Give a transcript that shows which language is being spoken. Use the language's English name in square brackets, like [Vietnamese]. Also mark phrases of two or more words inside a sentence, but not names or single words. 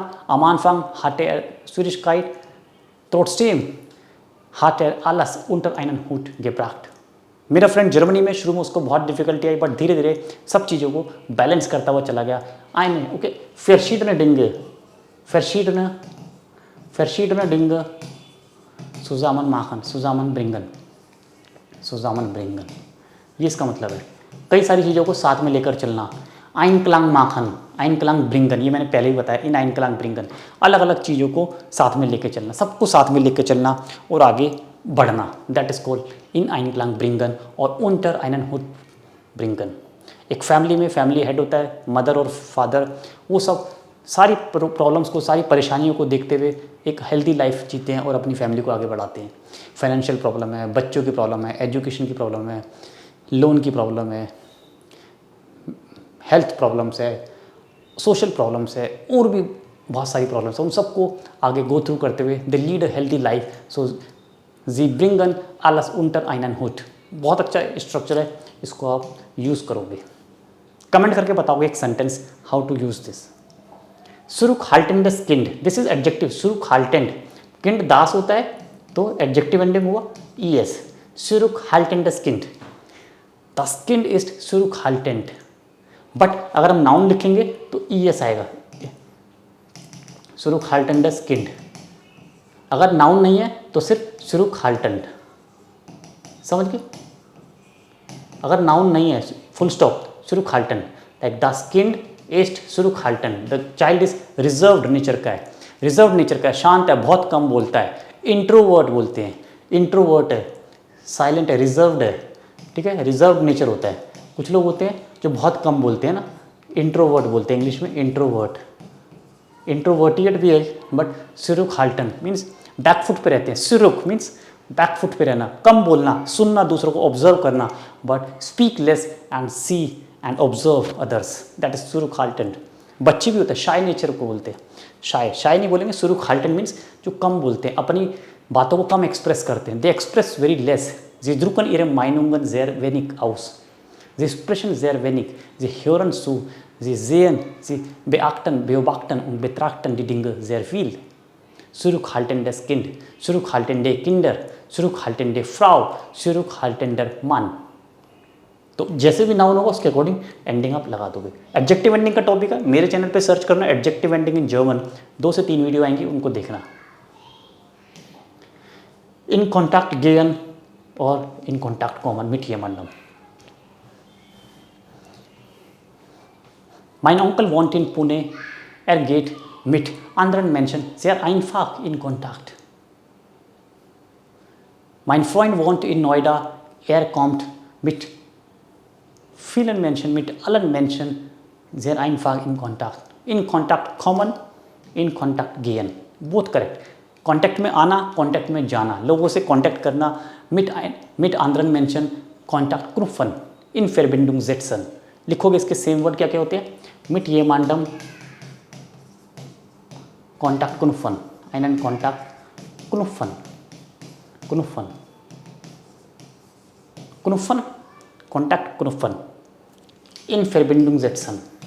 [German] Am Anfang hatte Schwierigkeit. Trotzdem hat alles unter einen Hut gebracht. [Hindi] मेरा फ्रेंड जर्मनी में शुरू में उसको बहुत डिफिकल्टी आई बट धीरे धीरे सब चीज़ों को बैलेंस करता हुआ चला गया. [German] आइने ओके verschiedene Dinge zusammen machen, zusammenbringen. [Hindi] ये इसका मतलब है कई सारी चीज़ों को साथ में लेकर चलना. [German] Einklang machen, Einklang bringen, [Hindi] ये मैंने पहले ही बताया. [German] in Einklang bringen [Hindi] अलग अलग चीज़ों को साथ में लेकर चलना, सबको साथ में लेकर चलना और आगे बढ़ना. [English] that is called [German] in Einklang bringen और unter einen Hut bringen. [Hindi] एक फैमिली में [English] family head [Hindi] होता है, मदर और फादर, वो सब सारी प्रॉब्लम्स को, सारी परेशानियों को देखते हुए एक [English] healthy life [Hindi] जीते हैं और अपनी फैमिली को आगे बढ़ाते हैं. [English] financial problem [Hindi] है, बच्चों की प्रॉब्लम है, एजुकेशन की प्रॉब्लम है, लोन की प्रॉब्लम है, [English] health problems [Hindi] है, [English] social problems [Hindi] है, और भी बहुत सारी प्रॉब्लम्स है. उन सबको आगे [English] go through [Hindi] करते हुए [English] they lead a healthy life. [German] so sie bringen alles unter einen Hut. [Hindi] बहुत अच्छा स्ट्रक्चर है, इसको आप यूज़ करोगे. कमेंट करके बताओगे एक सेंटेंस [English] how to use this. [German] zurückhaltendes Kind, [English] this is adjective. [German] zurückhaltend, Kind das [Hindi] होता है तो [English] adjective ending [Hindi] हुआ es. [German] zurückhaltendes Kind, das Kind ist zurückhaltend. [Hindi] बट अगर हम नाउन लिखेंगे तो es आएगा. [German] zurückhaltendes Kind. [Hindi] अगर नाउन नहीं है तो सिर्फ zurückhaltend. समझ गए? अगर नाउन नहीं है [English] full stop [Hindi] zurückhaltend. [German] लाइक das Kind ist zurückhaltend. [English] the child is reserved nature [Hindi] का है, [English] reserved nature [Hindi] का है, शांत है, बहुत कम बोलता है. इंट्रोवर्ट बोलते हैं, इंट्रोवर्ट है, साइलेंट है, रिजर्व्ड है. ठीक है, [English] reserved nature [Hindi] होता है. कुछ लोग होते हैं जो बहुत कम बोलते हैं ना, इंट्रोवर्ट बोलते हैं इंग्लिश में. [English] introvert, introverted [Hindi] भी है बट zurückhaltend [English] means backfoot [Hindi] पे रहते हैं. zurück [English] means backfoot [Hindi] पे रहना, कम बोलना, सुनना, दूसरों को ऑब्जर्व करना, [English] but speak less and see and observe others. that is zurückhaltend. [Hindi] बच्चे भी होते हैं, [English] shy nature [Hindi] को बोलते हैं. शाय नहीं बोलेंगे. zurückhaltend मीन्स जो कम बोलते हैं, अपनी बातों को कम एक्सप्रेस करते हैं. [English] they express very less. [German] Sie drücken ihre Meinungen sehr wenig aus. Sie sprechen sehr wenig. Sie hören zu. Sie sehen, sie beobachten und betrachten die Dinge sehr viel. Zurückhaltendes Kind, zurückhaltende Kinder, zurückhaltende Frau, zurückhaltender Mann. [Hindi] तो जैसे भी नाउन होगा उसके अकॉर्डिंग एंडिंग आप लगा दोगे. [English] adjective ending [Hindi] का टॉपिक है, मेरे चैनल पे सर्च करना [English] adjective ending in German. [Hindi] 2 से 3 वीडियो आएंगी, उनको देखना. [German] in Kontakt gehen और in Kontakt kommen mit jemandem. Mein Onkel wohnt in Pune. Geht mit anderen Menschen sehr einfach in Kontakt. Mein Freund wohnt in Noida. Kommt mit vielen Menschen, mit allen Menschen sehr einfach in Kontakt. In Kontakt kommen in Kontakt gehen, [English] both correct. [Hindi] कॉन्टैक्ट में आना, कॉन्टैक्ट में जाना, लोगों से कॉन्टैक्ट करना, [German] mit anderen Menschen Kontakt knüpfen in Verbindung setzen. [Hindi] लिखोगे इसके [English] same word [Hindi] क्या क्या होते हैं, [German] mit jemandem Kontakt knüpfen einen Kontakt knüpfen, knüpfen knüpfen Kontakt knüpfen in Verbindung setzen.